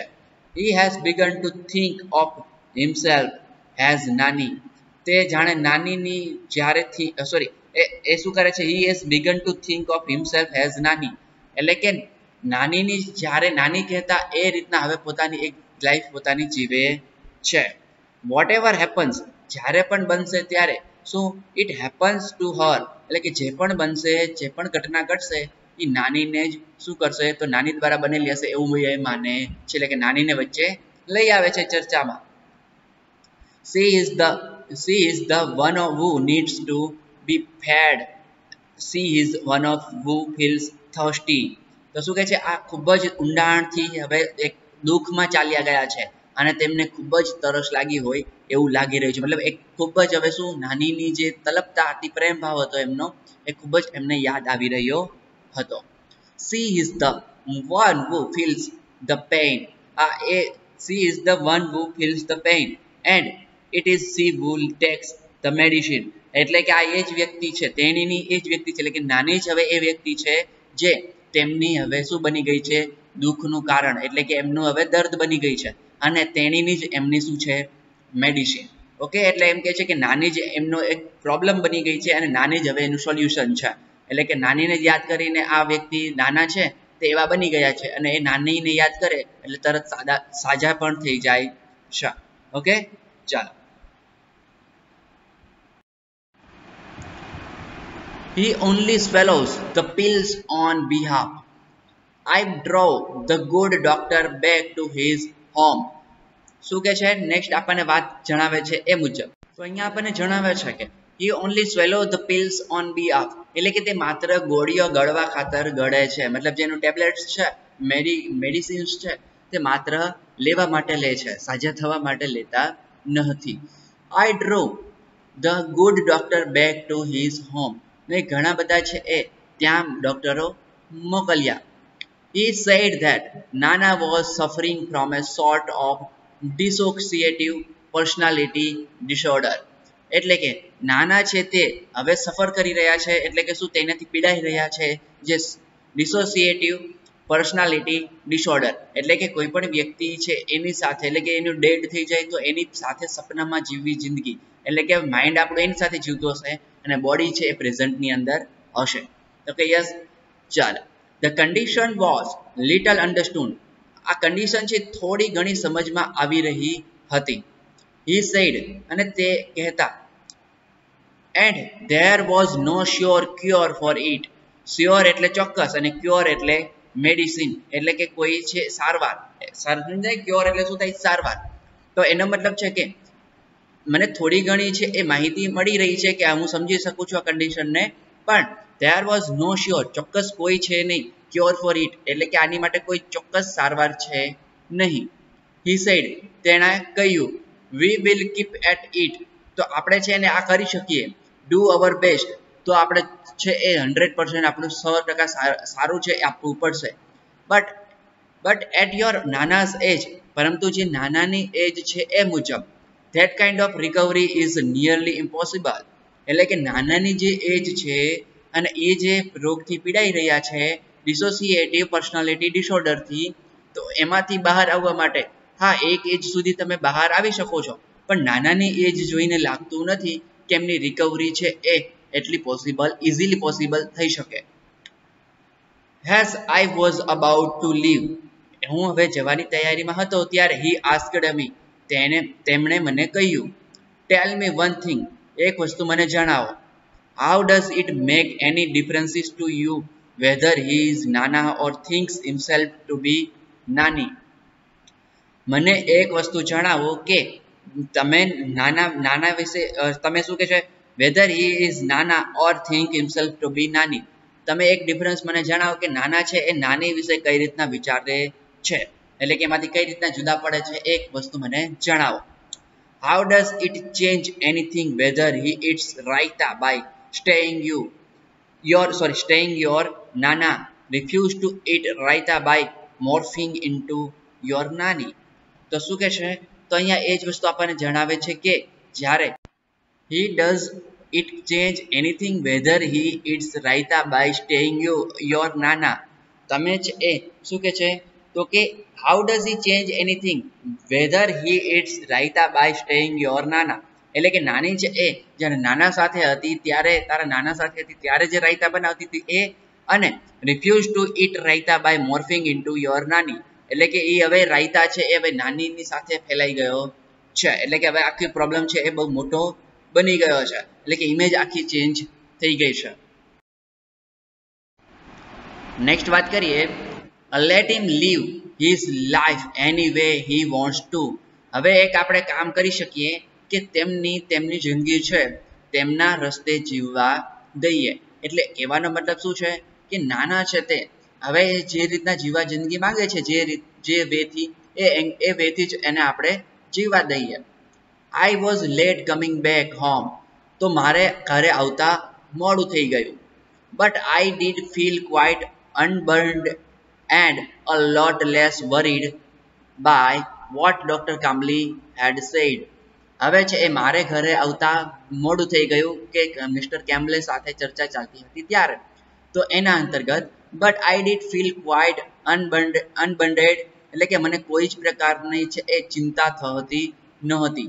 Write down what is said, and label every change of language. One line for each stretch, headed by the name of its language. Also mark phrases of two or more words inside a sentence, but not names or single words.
English: He has begun to think of himself as Nani,
Gujarati: તે જાણે નાનીની જ્યારેથી એ શું કરે છે,
English: He has begun to think of himself as Nani,
Gujarati: એટલે કે નાનીની જ્યારે નાની કહેતા એ રીતના હવે પોતાની એક લાઈફ પોતાની જીવે છે.
English: Whatever happens,
Gujarati: જ્યારે પણ બનશે ત્યારે. શું
English: it happens to her,
Gujarati: એટલે કે જે પણ બનશે, જે પણ ઘટના ઘટશે એ નાનીને જ શું કરશે, તો નાની દ્વારા બનેલી હશે એવું એ માને છે. એટલે કે નાનીને વચ્ચે લઈ આવે છે ચર્ચામાં.
English: She is the one who needs to be fed. She is one of who feels thirsty.
Gujarati: તો શું કહે છે, આ ખૂબ જ ઊંડાણથી હવે એક દુઃખમાં ચાલ્યા ગયા છે અને તેમને ખૂબ જ તરસ લાગી હોય એવું લાગી રહ્યું છે. મતલબ એક ખૂબ જ હવે શું નાનીની જે તલપતા હતી, પ્રેમ ભાવ હતો એમનો, એ ખૂબ જ એમને યાદ આવી રહ્યો હતો.
English: She is the one who feels the pain. She is the one who feels the pain and it is she who takes the medicine.
Gujarati: એટલે કે આ એ જ વ્યક્તિ છે, તેણીની એ જ વ્યક્તિ છે, એટલે કે નાની જ હવે એ વ્યક્તિ છે જે તેમની હવે શું બની ગઈ છે, દુઃખનું કારણ, એટલે કે એમનું હવે દર્દ બની ગઈ છે અને તેણીની જ એમની શું છે, મેડિસિન. ઓકે, એટલે એમ કહે છે કે નાની જ એમનો એક પ્રોબ્લેમ બની ગઈ છે અને નાની જ હવે એનું સોલ્યુશન છે. એટલે કે નાનીને યાદ કરીને આ વ્યક્તિ નાના છે તે એવા બની ગયા છે અને એ નાનીને યાદ કરે એટલે તરત સાજા પણ થઈ જાય છે. ઓકે, ચાલો.
English: He only swallows the pills on behalf. I drove the good doctor back to his home.
Gujarati: શું કે છે, નેક્સ્ટ આપણને વાત જણાવે છે એ મુજબ. તો અહીંયા આપણને જણાવે છે કે
English: he only swallow the pills on behalf,
Gujarati: એટલે કે તે માત્ર ગોળીઓ ગળવા ખાતર ગળે છે. મતલબ જેનું ટેબ્લેટ્સ છે, મેડિસિન્સ છે, તે માત્ર લેવા માટે લે છે, સાજા થવા માટે લેતા નથી.
English: I drove the good doctor back to his home.
Gujarati: ઘણા બધા છે એ ત્યાં ડોક્ટરો મોકલ્યા.
English: He said that Nana was suffering from a sort of dissociative personality disorder.
Gujarati: એટલે કે નાના છે તે હવે સફર કરી રહ્યા છે, એટલે કે શું તેનાથી પીડાઈ રહ્યા છે, જે
English: dissociative personality disorder,
Gujarati: એટલે કે કોઈ પણ વ્યક્તિ છે એની સાથે, એટલે કે એનું ડેડ થઈ જાય તો એની સાથે સપનામાં જીવવી જિંદગી, એટલે કે માઇન્ડ આપણું એની સાથે જીવતું હશે અને બોડી છે એ પ્રેઝન્ટની અંદર હશે. તો કે
English: યસ, ચાલો. The condition was little understood.
Gujarati: આ કન્ડિશન છે થોડી ઘણી સમજમાં આવી રહી હતી.
English: he said,
Gujarati: અને તે કહેતા,
English: and there was no sure cure for it.
Gujarati: Sure એટલે ચોક્કસ અને cure એટલે મેડિસિન એટલે કે કોઈ છે સારવાર. સમજાય? ક્યોર એટલે શું થાય? સારવાર. તો એનો મતલબ છે કે મને થોડી ઘણી છે એ માહિતી મળી રહી છે કે હું સમજી શકું છું આ કન્ડિશનને, પણ
English: there was no sure
Gujarati: ચોક્કસ કોઈ છે નહીં,
English: cure for it
Gujarati: એટલે કે આની માટે કોઈ ચોક્કસ સારવાર છે નહીં.
English: he said
Gujarati: તેણે કહ્યું,
English: we will keep at it
Gujarati: તો આપણે છે એને આ કરી શકીએ,
English: do our best
Gujarati: તો આપણે છે એ 100% આપણું 100% સારું છે આપવું પડશે.
English: but at your નાના's age
Gujarati: પરંતુ જે નાનાની એજ છે એ મુજબ
English: that kind of recovery is nearly impossible
Gujarati: એટલે કે નાનાની જે એજ છે અને એ જે રોગથી પીડાઈ રહ્યા છે ડિસોસિએટિવ પર્સનાલિટી ડિસઓર્ડરથી, તો એમાંથી બહાર આવવા માટે હા એક એજ સુધી તમે બહાર આવી શકો છો, પણ નાનાની એજ જોઈને લાગતું નથી કે એમની રિકવરી છે એ એટલી
English: easily possible
Gujarati: થઈ શકે.
English: as I was about to leave
Gujarati: હું હવે જવાની તૈયારીમાં હતો ત્યારે
English: he asked me
Gujarati: તેમણે મને કહ્યું,
English: tell me one thing
Gujarati: એક વસ્તુ મને જણાવો,
English: how does it make any differences to you whether he is Nana or thinks himself to be Nani.
Gujarati: મને એક વસ્તુ જણાવો કે તમે નાના વિશે તમે શું કહે છે,
English: whether he is Nana or think himself to be Nani.
Gujarati: તમે એક ડિફરન્સ મને જણાવો કે નાના છે એ નાની વિશે કઈ રીતના વિચારે છે, એટલે કે એમાંથી કઈ રીતના જુદા પડે છે, એક વસ્તુ મને જણાવો.
English: how does it change anything whether he eats raita by staying your Nana refuse to eat raita by morphing into your Nani.
Gujarati: તો શું કહે છે, તો અહીંયા એ જ વસ્તુ આપણને જણાવે છે કે જ્યારે
English: he does it change anything whether he eats raita by staying your Nana.
Gujarati: તમે જ એ શું કહે છે, તો કે
English: how does he change anything whether he eats raita by staying your Nana.
Gujarati: એટલે કે નાની છે એ જ્યારે નાના સાથે હતી ત્યારે તારા નાના સાથે હતી ત્યારે જે રાયતા બનાવતી હતી એ, અને
English: refuse to eat raita by morphing into your Nani
Gujarati: એટલે કે એ હવે રાયતા છે એ હવે નાનીની સાથે ફેલાઈ ગયો છે, એટલે કે હવે આખી પ્રોબ્લેમ છે એ બહુ મોટો બની ગયો છે, એટલે કે ઇમેજ આખી ચેન્જ થઈ ગઈ છે. નેક્સ્ટ વાત કરીએ,
English: let him live his life any way he wants to.
Gujarati: હવે એક આપણે કામ કરી શકીએ કે તેમની જિંદગી છે તેમના રસ્તે જીવવા દઈએ. એટલે કહેવાનો મતલબ શું છે કે નાના છે તે હવે જે રીતના જીવા જિંદગી માંગે છે જે વેથી એ વેથી જ એને આપણે જીવવા દઈએ.
English: I was late coming back home
Gujarati: તો મારે ઘરે આવતા મોડું થઈ ગયું.
English: but I did feel quite unburdened and a lot less worried by what Dr. Kambli had said.
Gujarati: હવે છે એ મારે ઘરે આવતા મોડું થઈ ગયું કે મિસ્ટર કેમ્બલે સાથે ચર્ચા ચાલતી હતી ત્યારે, તો એના અંતર્ગત
English: but I did feel quite unburdened
Gujarati: એટલે કે મને કોઈ જ પ્રકારની છે એ ચિંતા થતી નહોતી.